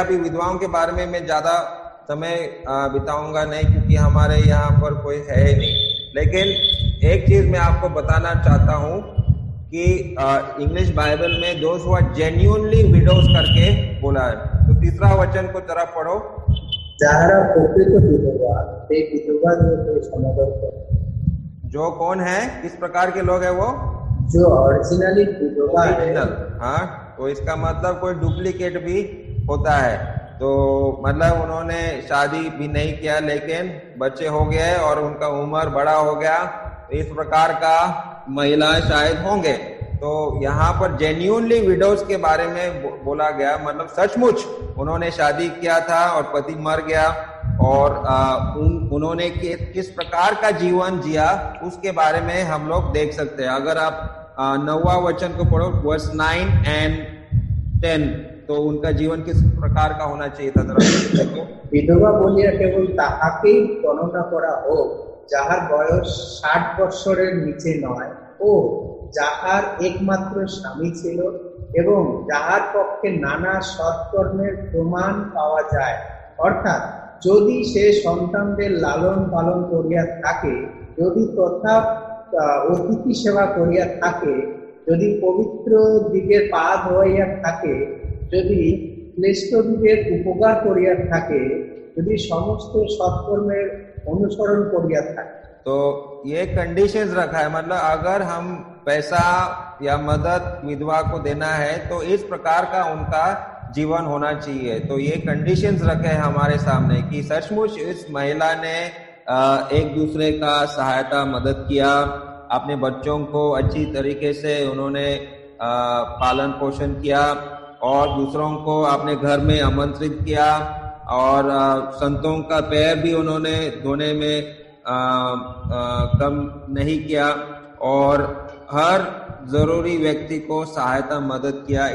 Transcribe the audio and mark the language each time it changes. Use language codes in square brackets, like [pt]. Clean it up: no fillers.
[hi] अभी विधवाओं के बारे में मैं ज्यादा समय बिताऊंगा नहीं क्योंकि हमारे यहाँ पर कोई है ही नहीं। लेकिन एक चीज मैं आपको बताना चाहता हूँ कि इंग्लिश बाइबल में [en] those who are genuinely widows [hi] करके बोला है। तो तीसरा वचन को जरा पढ़ो। [bn] যাহারা প্রকৃত বিধবা সেই বিধবাদিগকে সমাদর করে। [hi] जो कौन है, किस प्रकार के लोग हैं वो? जो ओरिजिनली विधवा है। ओरिजिनल, हाँ। तो इसका मतलब कोई डुप्लीकेट भी होता है। तो मतलब उन्होंने शादी भी नहीं किया लेकिन बच्चे हो गए और उनका उम्र बड़ा हो गया, इस प्रकार का महिला शायद होंगे। तो यहाँ पर [en] genuinely widows [hi] के बारे में बोला गया, मतलब सचमुच उन्होंने शादी किया था और पति मर गया और उन्होंने किस प्रकार का जीवन जिया उसके बारे में हम लोग देख सकते हैं। अगर आप 9वां वचन को पढ़ो, वर्स 9 and 10, तो उनका जीवन किस प्रकार का होना चाहिए था जरा देखो। [bn] বিধবা বলিয়া কেবল তাহাকেই গণনা করা হোক যাহার বয়স 60 বৎসরের নিচে নয়, ও যাহার একমাত্র স্বামী ছিল এবং যাহার পক্ষে নানা সৎকর্মের প্রমাণ পাওয়া যায়। অর্থাৎ যদি সে সন্তানদের লালন পালন করিয়া থাকে, যদি তথা অতিথি সেবা করিয়া থাকে, যদি পবিত্র দিগের পা ধোয়াইয়া থাকে, যদি ক্লেষ্ট দিগের উপকার করিয়া থাকে, যদি সমস্ত সৎকর্মের অনুসরণ করিয়া থাকে। [hi] तो ये कंडीशंस रखा है, मतलब अगर हम पैसा या मदद विधवा को देना है तो इस प्रकार का उनका जीवन होना चाहिए। तो ये कंडीशंस रखे हैं हमारे सामने कि सचमुच इस महिला ने एक दूसरे का सहायता मदद किया, अपने बच्चों को अच्छी तरीके से उन्होंने पालन पोषण किया और दूसरों को अपने घर में आमंत्रित किया और संतों का पैर भी उन्होंने धोने में कम नहीं किया और हर जरूरी व्यक्ति को सहायता मदद किया।